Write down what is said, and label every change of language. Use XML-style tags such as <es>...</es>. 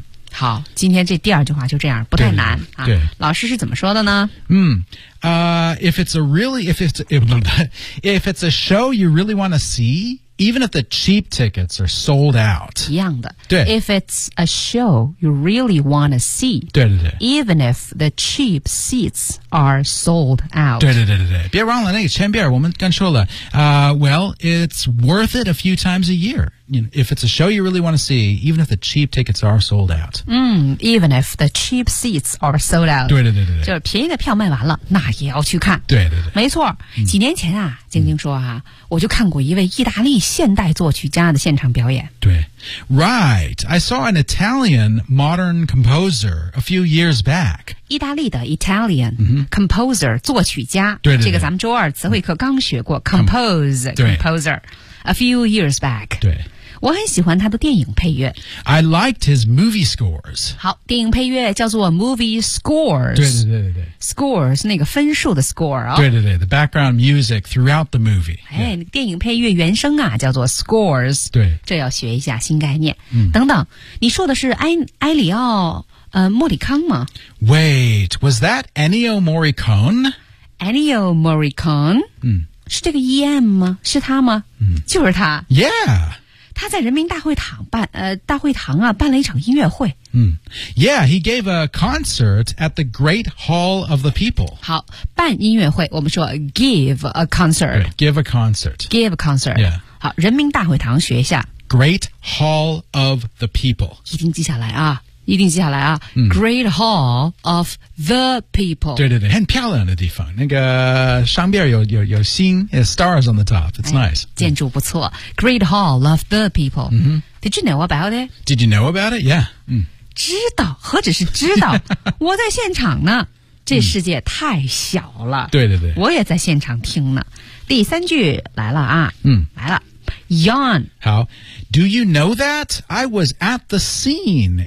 <zh>好，今天这第二句话就这样，不太难。对，老师是怎么说的呢？</zh> <en>If it's a show you really want to see, even if the cheap tickets are sold out.</en> <zh>一样的。对。</zh> <en>If it's a show you really want to see.</en> <zh>对。</zh> <en>Even if the cheap seats are sold out.</en> <zh>对。别忘了那个前边我们刚说了,</zh> <en>it's worth it a few times a year. You know, if it's a show you really want to see, even if the cheap tickets are sold out. Even if the cheap seats are sold out.</en> <zh>对。就是便宜的票卖完了，那也要去看。对。没错，几年前啊，晶晶说啊，我就看过一位意大利现代作曲家的现场表演。</zh> <en>对。Right, I saw an Italian modern composer a few years back.</en> <zh>意大利的</zh> <en>Italian composer,</en> <zh>作曲家。对。这个咱们周二词汇课刚学过 composer。 A few years back. 对。我很喜欢他的电影配乐。</zh> <en>I liked his movie scores.</en> <zh>好，电影配乐叫做</zh> <en>movie scores.</en> <zh>对。 Scores, 那个分数的 score 啊、哦。</zh> <en>对。The background music throughout the movie.</en> <zh>哎，电影配乐原声啊叫做 scores. 对。这要学一下新概念。嗯。等等，你说的是埃里奥莫里康吗</zh> <en>?Wait, was that Ennio Morricone? Ennio Morricone? 嗯。</en> <zh>是这个 EM 吗？是他吗？就是他。 Yeah. 他在人民大会堂大会堂啊办了一场音乐会。</zh> <en>Yeah, he gave a concert at the Great Hall of the People.</en> <zh>好，办音乐会，我们说</zh> <en>give a concert. Give a concert. Give a concert. Yeah.</en> <zh>好，人民大会堂学一下。</zh> <en>Great Hall of the People.</en> <zh>一定记下来啊。</zh> <en>Great Hall of the People.</en> <zh>对，很漂亮的地方。那个上边有星 ,</zh> <en>stars on the top. It's nice.</en> <zh>建筑不错。 Great Hall of the People.、</zh> <en>Did you know about it? Did you know about it? Yeah.、</en> <zh>知道何止是知道我在现场呢。这世界太小了。对。我也在现场听呢。第三句来了啊。来了。Yawn.</zh> <en>好 Do you know that? I was at the scene.</en>